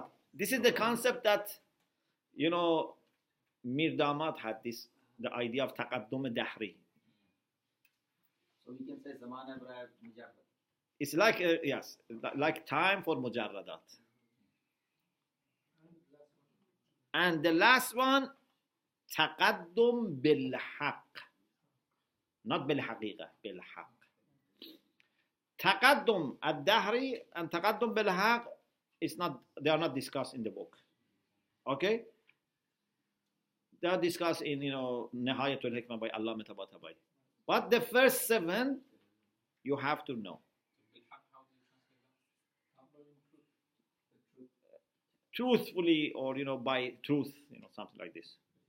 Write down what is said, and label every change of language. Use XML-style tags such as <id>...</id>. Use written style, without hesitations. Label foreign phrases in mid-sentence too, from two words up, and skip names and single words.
<en>This is the concept that, Mir Damat had the idea of</en> <ar>تقدم دهري.</ar> <en>So we can say</en> <ar>زمان مجرد.</ar> <en>It's like, yes, like time for mujarradat. And the last one,</en> <ar>تقدم بالحق. Not بالحقيقة، بالحق. تقدم الدهري</ar> <en>and</en> <ar>تقدم بالحق</ar> <en>they are not discussed in the book. Okay? They are discussed in, Nihayatul Hikmah by Allama Tabatabai. But the first 7, you have to know. Truthfully, or, by truth, something like this.</en>